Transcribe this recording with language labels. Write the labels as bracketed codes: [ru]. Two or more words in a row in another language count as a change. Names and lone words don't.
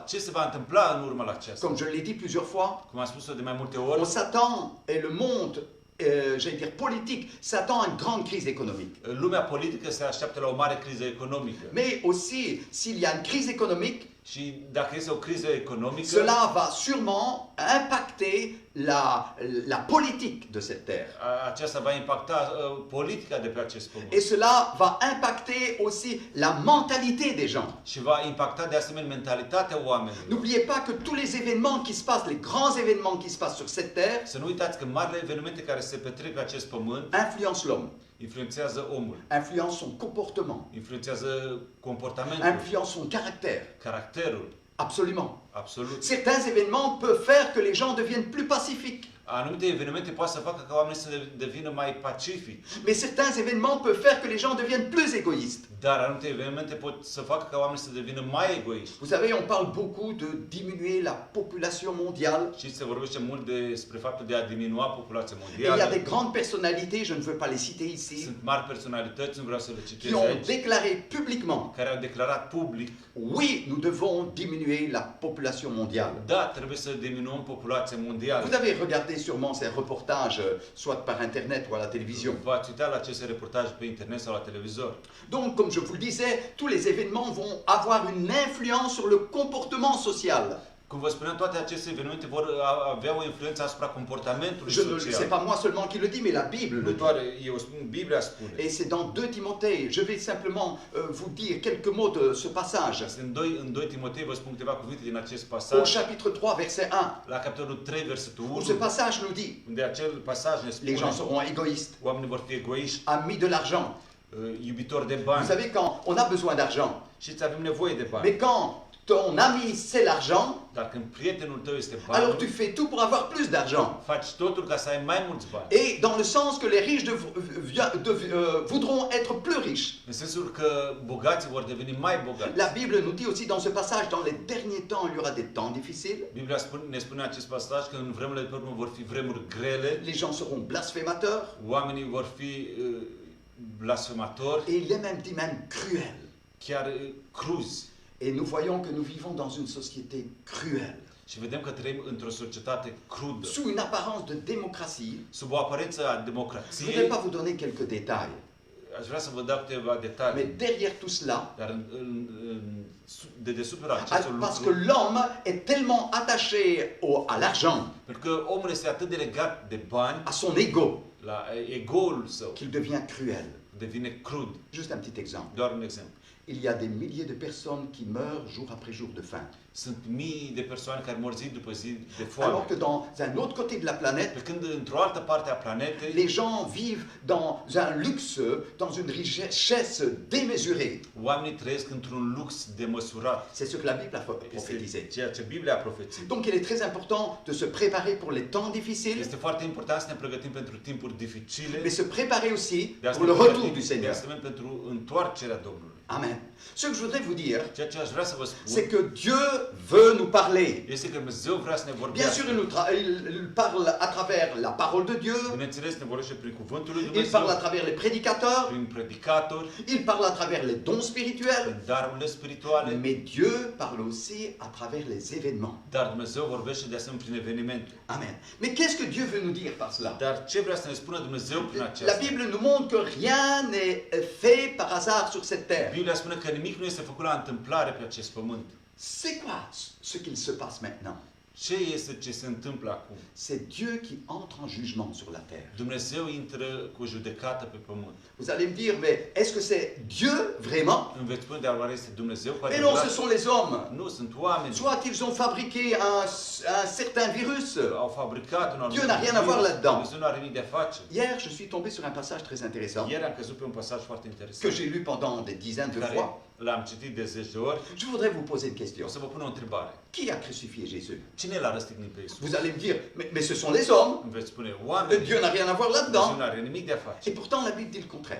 [ro] Ce se va întâmpla în urma la aceasta? [fr] Comme je l'ai dit plusieurs fois, [ro] Cum am spus-o de mai multe [fr] on [ro] ori, [fr] s'attend, et le monde, j'allais dire politique, s'attend à une grande crise économique. [ro] lumea politică se așteaptă la o mare criză economică. [fr] Mais aussi, s'il y a une crise économique, [ro] Și dacă este o criză economică, [fr] cela va sûrement impacter la politique de cette terre. [ro] aceasta va impacta politica de pe acest pământ. [fr] Et cela va impacter aussi la mentalité des gens. [ro] Și va impacta de asemenea mentalitatea oamenilor. [fr] N'oubliez pas que tous les événements qui se passent, les grands événements qui se passent sur cette terre, [ro] Să nu uitați că marile evenimente care se petrec pe acest pământ [fr] influencent l'homme, [ro] influențează omul, [fr] influencent son comportement, [ro] influențează comportamentul, [fr] influencent son caractère. [ro] caracterul, [fr] Absolument. [ro] absolut. [fr] Certains événements peuvent faire que les gens deviennent plus pacifiques. [ro] Anumite evenimente poate să facă ca oamenii să devină mai pacifici, [fr] Mais certains événements peuvent faire que les gens deviennent plus égoïstes. [ro] dar anumite evenimente pot să facă ca oamenii să devină mai egoiști. [fr] Vous savez, on parle beaucoup de diminuer la population mondiale. [ro] Și se vorbește mult despre faptul de a diminua populația [fr] Et il y a [ro] mondială. [fr] des grandes personnalités, je ne veux pas les citer ici, [ro] Sunt mari personalități, nu vreau să le [fr] qui [ro] citez [fr] ont [ro] aici, [fr] déclaré publiquement, [ro] care au declarat public, [fr] oui, nous devons diminuer la population mondiale. [ro] da, trebuie să diminuăm populația mondială. [fr] Vous avez regardé sûrement ces reportages, soit par Internet ou à la télévision. [ro] V-ați uitat la aceste reportaje pe internet sau la televizor. [fr] Donc, comme je vous le disais, tous les événements vont avoir une influence sur le comportement social. [ro] Cum vă spuneam, toate aceste evenimente vor avea o influență asupra comportamentului [fr] Je ne c'est [ro] social. [fr] pas moi seulement qui le dis, mais la Bible le [ro] Nu [fr] dit. [ro] doar eu spun, Biblia spune. [fr] Et c'est dans 2 Timothée. Je vais simplement vous dire quelques mots de ce passage. [ro] Este în 2 Timotei vă spun câteva cuvinte din acest [fr] Au [ro] pasaj. [fr] chapitre 3, verset 1, [ro] La capitolul 3, versetul [fr] où ce [ro] 1, [fr] passage nous dit, [ro] unde acel pasaj ne [fr] les gens [ro] spune [fr] seront égoïstes, [ro] oamenii vor fi egoiști, [fr] amis de l'argent. [ro] iubitori de [fr] Vous [ro] bani. [fr] savez, quand on a besoin d'argent, [ro] Și avem nevoie de bani. [fr] mais quand ton ami c'est l'argent, [ro] Dar când prietenul tău este [fr] alors tu [ro] banul, [fr] fais tout pour avoir plus d'argent. [ro] faci totul ca să ai mai mulți bani. [fr] Et dans le sens que les riches voudront être plus riches. [ro] În sensul că bogații vor deveni mai bogați. [fr] La Bible nous dit aussi dans ce passage, dans les derniers temps, il y aura des temps difficiles. [ro] Biblia ne spune în acest pasaj că în vremurile de pe urmă vor fi vremuri grele, [fr] Les gens seront blasphémateurs. [ro] oamenii vor fi blasfematori, [fr] Et il est même dit même cruel. [ro] chiar cruzi. [fr] Et nous voyons que nous vivons dans une société cruelle. [ro] Și vedem că trăim într-o societate crudă, [fr] Sous une apparence de démocratie, [ro] sub o aparență a [fr] je ne voudrais [ro] democrației. [fr] pas vous donner quelques détails. [ro] Aș vrea să vă dau câteva [fr] Mais [ro] detalii, [fr] derrière tout cela, [ro] dar de deasupra acestor [fr] parce que [ro] lucruri, [fr] l'homme est tellement attaché à l'argent, [ro] pentru că omul este atât de legat de bani, [fr] à son ego, [ro] la egoul său, [fr] qu'il devient cruel. [ro] devine crud. [fr] Juste un petit exemple. [ro] Doar un exemplu. [fr] Il y a des milliers de personnes qui meurent jour après jour de faim. [ro] Sunt mii de persoane care mor zi după zi de [fr] Alors [ro] foame. [fr] que dans un autre côté de la planète, [ro] Pe când într-o altă parte a planetei, [fr] les gens vivent dans un luxe, dans une richesse démesurée. [ro] oamenii trăiesc într-un lux demăsurat. [fr] C'est ce que la Bible a prophétisé. [ro] Este ceea ce Biblia a profețit. [fr] Donc il est très important de se préparer pour les temps difficiles, [ro] Este foarte important să ne pregătim pentru timpuri dificile, [fr] mais se préparer aussi [ro] de [fr] pour le retour du [ro] de [fr] Seigneur. [ro] asemenea pentru întoarcerea Domnului. Amen. [fr] Ce que je voudrais vous dire, [ro] Ceea ce aș vrea să vă spun [fr] c'est que Dieu veut nous parler. [ro] este că Dumnezeu vrea să ne [fr] Bien [ro] vorbească. [fr] sûr, il parle à travers la parole de Dieu, [ro] Bineînțeles, ne vorbește prin cuvântul lui [fr] il [ro] Dumnezeu, [fr] parle à travers les prédicateurs, [ro] prin predicatori, [fr] il parle à travers les dons spirituels, [ro] prin darurile spirituale, [fr] mais Dieu parle aussi à travers les événements. [ro] dar Dumnezeu vorbește de asemenea prin evenimente. Amen. [fr] Mais qu'est-ce que Dieu veut nous dire par cela? [ro] Dar ce vrea să ne spună Dumnezeu prin [fr] La [ro] aceasta? [fr] Bible nous montre que rien n'est fait par hasard sur cette terre. [ro] Biblia spune că nimic nu este făcut la întâmplare pe acest pământ. [fr] C'est quoi ce qu'il se passe maintenant? [ro] Ce este ce se întâmplă acum? [fr] C'est Dieu qui entre en jugement sur la terre. [ro] Dumnezeu intră cu judecată pe pământ. [fr] Vous allez me dire, mais est-ce que c'est Dieu vraiment? [ro] Îmi veți spune, dar oare este Dumnezeu cu [fr] Mais non, ce [ro] adevărat? [fr] sont les hommes. [ro] Nu, sunt oameni. [fr] Soit ils ont fabriqué un certain virus. [ro] Au fabricat un [fr] Dieu n'a rien à voir là-dedans. [ro] Dumnezeu nu are nimic de a face. [fr] Hier, je suis tombé sur un passage très intéressant [ro] Ieri am căzut pe un pasaj foarte [fr] que [ro] interesant, [fr] j'ai lu pendant des dizaines de [ro] care [fr] fois. [ro] l-am citit de 10 de ori. [fr] Je voudrais vous poser une question. [ro] O să vă pun o întrebare. [fr] Qui a crucifié Jésus? [ro] Cine l-a răstignit pe Iisus? [fr] Vous allez me dire, mais ce sont les hommes. [ro] Îmi veți spune, oameni. [fr] Dieu n'a rien à voir [ro] Dumnezeu [fr] là-dedans. [ro] nu are nimic de a face. [fr] Et pourtant, la Bible dit le contraire.